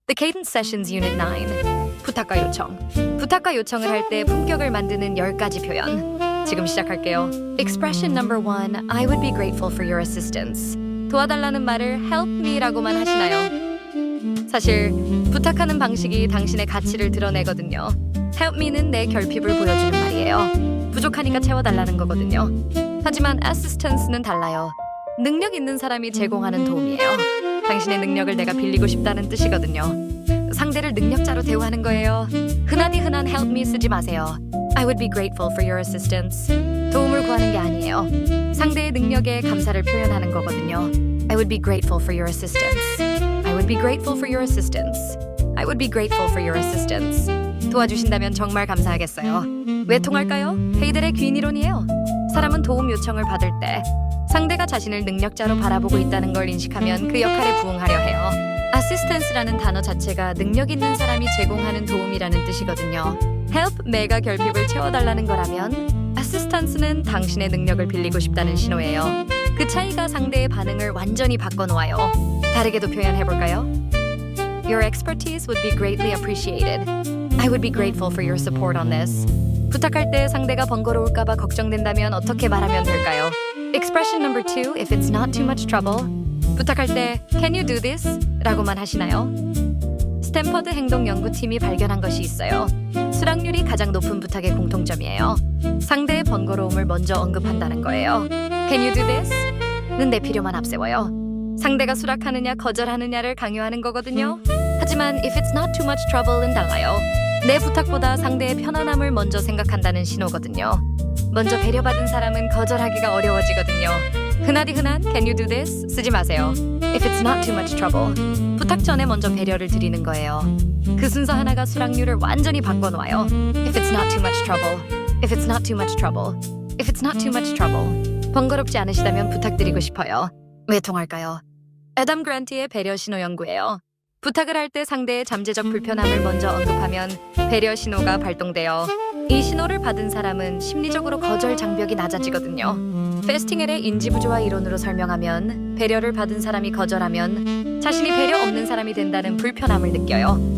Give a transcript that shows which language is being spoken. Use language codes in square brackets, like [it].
[en] The Cadence Sessions Unit 9 [ko] 부탁과 요청. 부탁과 요청을 할 때 품격을 만드는 10가지 표현. 지금 시작할게요. [en] Expression number 1. I would be grateful for your assistance. [ko] 도와달라는 말을 [en] help me [ko] 라고만 하시나요? 사실 부탁하는 방식이 당신의 가치를 드러내거든요. Help me는 내 결핍을 보여주는 말이에요. 부족하니까 채워달라는 거거든요. 하지만 assistance는 달라요. 능력 있는 사람이 제공하는 도움이에요. 당신의 능력을 내가 빌리고 싶다는 뜻이거든요. 상대를 능력자로 대우하는 거예요. 흔한 help me 쓰지 마세요. I would be grateful for your assistance. 도움을 구하는 게 아니에요. 상대의 능력에 감사를 표현하는 거거든요. [en] I would be grateful for your assistance. I would be grateful for your assistance. I would be grateful for your assistance. [ko] 도와주신다면 정말 감사하겠어요. 왜 통할까요? 헤이델의 귀인 이론이에요. 사람은 도움 요청을 받을 때 상대가 자신을 능력자로 바라보고 있다는 걸 인식하면 그 역할에 부응하려 해요. assistance라는 단어 자체가 능력 있는 사람이 제공하는 도움이라는 뜻이거든요. help me가 결핍을 채워달라는 거라면 assistance는 당신의 능력을 빌리고 싶다는 신호예요. 그 차이가 상대의 반응을 완전히 바꿔놓아요. 다르게도 표현해볼까요? [en] Your expertise would be greatly appreciated. I would be grateful for your support on this. [ko] 부탁할 때 상대가 번거로울까봐 걱정된다면 어떻게 말하면 될까요? [en] Expression number 2. If it's not too much trouble. [ko] 부탁할 때 [en] Can you do this? [ko] 라고만 하시나요? 스탠퍼드 행동연구팀이 발견한 것이 있어요. 수락률이 가장 높은 부탁의 공통점이에요. 상대의 번거로움을 먼저 언급한다는 거예요. [en] Can you do this? [ko] 는 내 필요만 앞세워요. 상대가 수락하느냐 거절하느냐를 강요하는 거거든요. 하지만 [en] If it's not too much trouble는 달라요. [ko] 내 부탁보다 상대의 편안함을 먼저 생각한다는 신호거든요. 먼저 배려받은 사람은 거절하기가 어려워지거든요. 흔한 [en] Can you do this? [ko] 쓰지 마세요. [en] If it's not too much trouble. [ko] 부탁 전에 먼저 배려를 드리는 거예요. 그 순서 하나가 수락률을 완전히 바꿔놓아요. [en] If it's not too much trouble. If it's not too much trouble. If it's not too much trouble. [ko] 번거롭지 않으시다면 부탁드리고 싶어요. 왜 통할까요? 애덤 그란트의 배려 신호 연구예요. 부탁을 할 때 상대의 잠재적 불편함을 먼저 언급하면 배려 신호가 발동돼요. 이 신호를 받은 사람은 심리적으로 거절 장벽이 낮아지거든요. 페스팅엘의 인지부조화 이론으로 설명하면 배려를 받은 사람이 거절하면 자신이 배려 없는 사람이 된다는 불편함을 느껴요.